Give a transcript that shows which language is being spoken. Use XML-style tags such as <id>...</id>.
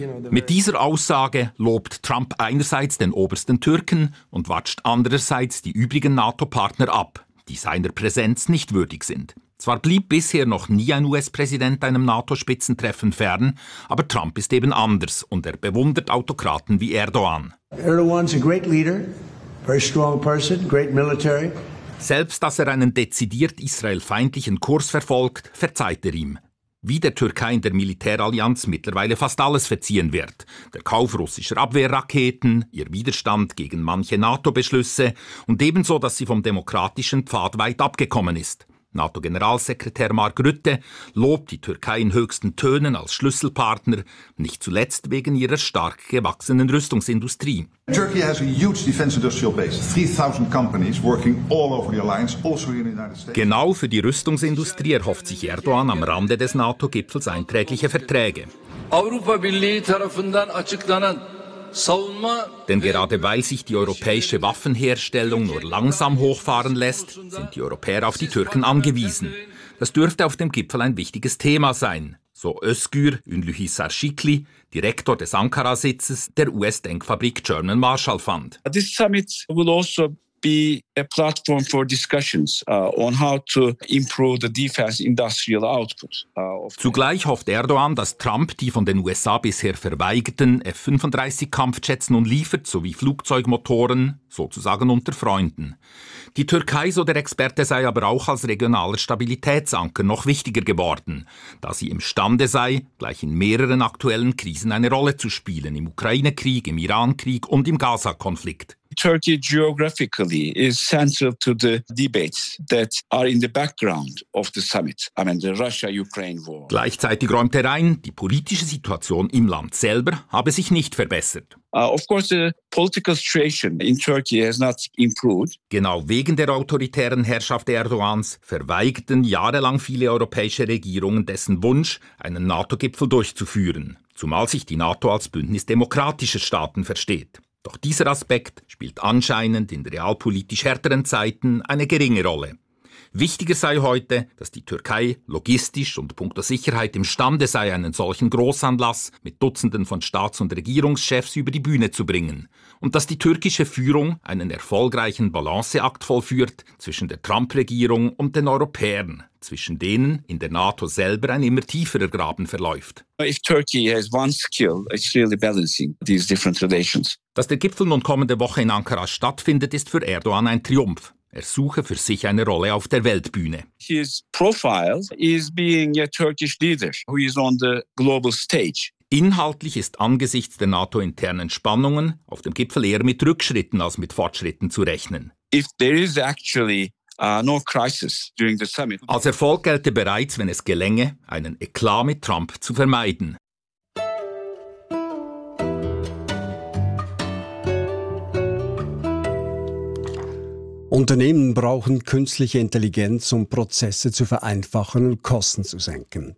<de>Mit dieser Aussage lobt Trump einerseits den obersten Türken und watscht andererseits die übrigen NATO-Partner ab, die seiner Präsenz nicht würdig sind. Zwar blieb bisher noch nie ein US-Präsident einem NATO-Spitzentreffen fern, aber Trump ist eben anders und er bewundert Autokraten wie Erdogan.</de> <en>Erdogan's a great leader, very strong person, great military.</en> <de>Selbst dass er einen dezidiert israelfeindlichen Kurs verfolgt, verzeiht er ihm. Wie der Türkei in der Militärallianz mittlerweile fast alles verziehen wird. Der Kauf russischer Abwehrraketen, ihr Widerstand gegen manche NATO-Beschlüsse und ebenso, dass sie vom demokratischen Pfad weit abgekommen ist. NATO-Generalsekretär Mark Rutte lobt die Türkei in höchsten Tönen als Schlüsselpartner, nicht zuletzt wegen ihrer stark gewachsenen Rüstungsindustrie.</de> <en>Turkey has a huge defense industrial base, 3000 companies working all over the alliance, also in the United States.</en> <de>Genau für die Rüstungsindustrie erhofft sich Erdogan am Rande des NATO-Gipfels einträgliche Verträge.</de> <tr>Avrupa Birliği tarafından açıklanan</tr> <de>Denn gerade weil sich die europäische Waffenherstellung nur langsam hochfahren lässt, sind die Europäer auf die Türken angewiesen. Das dürfte auf dem Gipfel ein wichtiges Thema sein, so Özgür Ünlühisar Şikli, Direktor des Ankara-Sitzes der US-Denkfabrik German Marshall Fund.</de> <en>This summit will also be a platform for discussions on how to improve the defense industrial output.</en> <de>Zugleich hofft Erdogan, dass Trump die von den USA bisher verweigerten F-35-Kampfjets nun liefert, sowie Flugzeugmotoren, sozusagen unter Freunden. Die Türkei, so der Experte, sei aber auch als regionaler Stabilitätsanker noch wichtiger geworden, da sie imstande sei, gleich in mehreren aktuellen Krisen eine Rolle zu spielen, im Ukraine-Krieg, im Iran-Krieg und im Gaza-Konflikt.</de> <en>Turkey geographically is central to the debates that are in the background of the summit. I mean the Russia-Ukraine war.</en> <de>Gleichzeitig räumt er ein, die politische Situation im Land selber habe sich nicht verbessert.</de> <en>Of course the political situation in Turkey has not improved.</en> <de>Genau wegen der autoritären Herrschaft Erdogans verweigerten jahrelang viele europäische Regierungen dessen Wunsch, einen NATO-Gipfel durchzuführen, zumal sich die NATO als Bündnis demokratischer Staaten versteht. Doch dieser Aspekt spielt anscheinend in realpolitisch härteren Zeiten eine geringe Rolle. Wichtiger sei heute, dass die Türkei logistisch und punkto Sicherheit imstande sei, einen solchen Großanlass mit Dutzenden von Staats- und Regierungschefs über die Bühne zu bringen und dass die türkische Führung einen erfolgreichen Balanceakt vollführt zwischen der Trump-Regierung und den Europäern, zwischen denen in der NATO selber ein immer tieferer Graben verläuft.</de> <en>If Turkey has one skill, it's really balancing these different relations.</en> <de>Dass der Gipfel nun kommende Woche in Ankara stattfindet, ist für Erdogan ein Triumph. Er suche für sich eine Rolle auf der Weltbühne.</de> <en>His profile is being a Turkish leader who is on the global stage.</en> <de>Inhaltlich ist angesichts der NATO-internen Spannungen auf dem Gipfel eher mit Rückschritten als mit Fortschritten zu rechnen.</de> <en>If there is actually no crisis during the summit.</en> <de>Als Erfolg gelte bereits, wenn es gelänge, einen Eklat mit Trump zu vermeiden. Unternehmen brauchen künstliche Intelligenz, um Prozesse zu vereinfachen und Kosten zu senken.</de>